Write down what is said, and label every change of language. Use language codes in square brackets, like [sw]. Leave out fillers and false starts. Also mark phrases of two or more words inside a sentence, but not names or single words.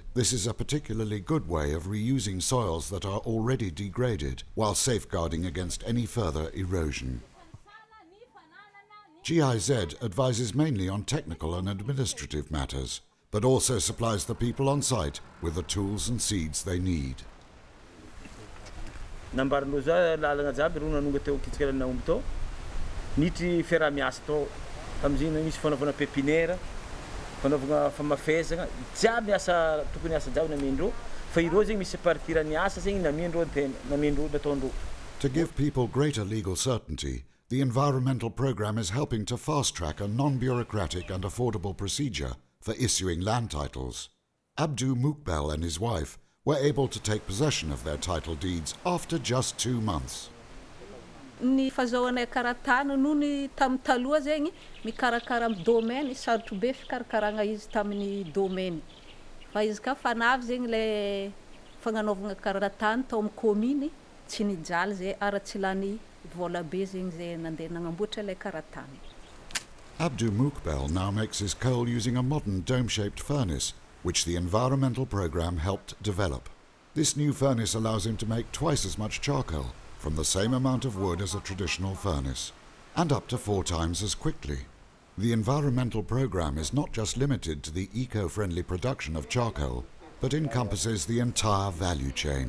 [en] This is a particularly good way of reusing soils that are already degraded while safeguarding against any further erosion. GIZ advises mainly on technical and administrative matters, but also supplies the people on site with the tools and seeds they need. [mg] Nambarin'lo za lalagna jiaby ro nanonga teo kitsikelana omby tao nitry fiarah-miasa tao tamin'izay misy fanaovana pépinière fanaovana famafezagna jiaby asa tokony asa jiaby namiandreo fa ireo zegny misy partirany asa zegny namiandreo antena namiandreo nataondreo. [en] To give people greater legal certainty, the environmental program is helping to fast-track a non-bureaucratic and affordable procedure for issuing land titles. Abdu Mukbel and his wife were able to take possession of their title deeds after just 2 months. [mg] Ny fahazoana karatana noho ny tamin'ny taloha zegny mikarakara amin'ny domaine sarotro be fikarakarana izy tamin'ny domaine fa izy ka fanavy zegny le fagnanaovana karatana tao amin'ny commune tsy nijaly zay ara-tsy lany vola be zegny zay nandeha nagnamboatra le karatana. [en] Abdu Mukbel now makes his coal using a modern dome-shaped furnace which the environmental program helped develop. This new furnace allows him to make twice as much charcoal from the same amount of wood as a traditional furnace, and up to 4 times as quickly. The environmental program is not just limited to the eco-friendly production of charcoal, but encompasses the entire value chain.